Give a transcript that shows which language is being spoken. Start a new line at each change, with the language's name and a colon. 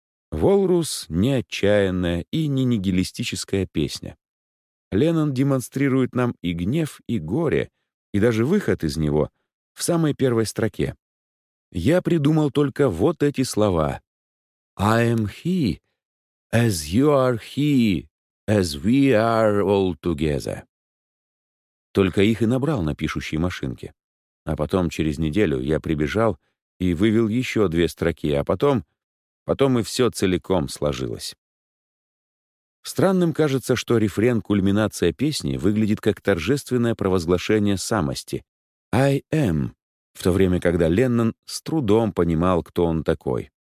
Russian: «Волрус» — не отчаянная и не нигилистическая песня. Леннон демонстрирует нам и гнев, и горе, и даже выход из него в самой первой строке. «Я придумал только вот эти слова».
English: «I am he, as you are he, as we are all together».
Russian: Только их и набрал на пишущей машинке. А потом, через неделю, я прибежал и вывел еще две строки, а потом и все целиком сложилось. Странным кажется, что рефрен кульминация песни выглядит как торжественное провозглашение самости «I am», в то время, когда Леннон с трудом понимал, кто он такой.